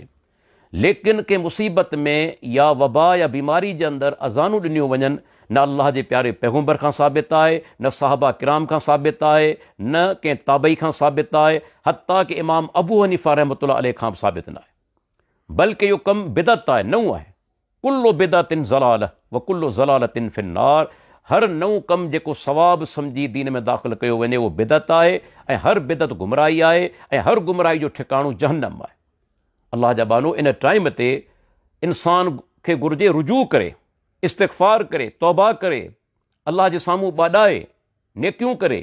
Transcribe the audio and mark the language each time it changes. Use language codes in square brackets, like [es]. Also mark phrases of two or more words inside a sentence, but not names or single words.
[sd] लेकिन कंहिं मुसीबत में या वबा या बीमारी जे अंदरि अज़ानूं ॾिनियूं वञनि, न अल्लाह जे प्यारे पैगम्बर खां साबित आहे, न सहाबा किराम खां साबित आहे, न कंहिं ताबई खां साबित आहे, हत्ता कि इमाम अबू हनीफ़ा [ar] رحمة الله عليه [sd] खां बि साबित न आहे। बल्कि इहो कमु बिदअत आहे, नओं आहे। [ar] كل بدعة ضلالة وكل ضلالة في النار. [sd] हर नओं कमु जेको सवाबु सम्झी दीन में दाख़िल कयो वञे उहो बिदअत आहे, ऐं हर बिदअत गुमराही आहे, ऐं हर गुमराही जो ठिकाणो जहन्नम आहे। अल्लाह जा बानो, इन टाइम ते इंसान खे घुरिजे रुजू करे, इस्तिग़फ़ार करे, तौबा करे, अल्लाह जे साम्हूं ॿाॾाए, नेकियूं करे।